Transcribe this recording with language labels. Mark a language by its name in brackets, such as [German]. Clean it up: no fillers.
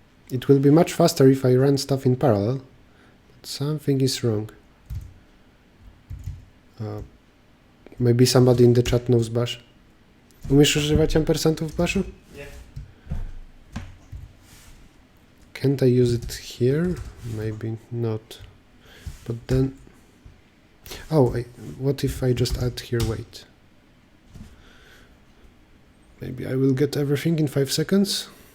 [English] It will be much faster if I run stuff in parallel. Something is wrong. Maybe somebody in the chat knows bash. [Polish] Umiesz używać ampersandów w bashu? Nie. [English] Can't I use it here? Maybe not. But then Oh, what if I just add here weight? Maybe I will get everything in 5 seconds.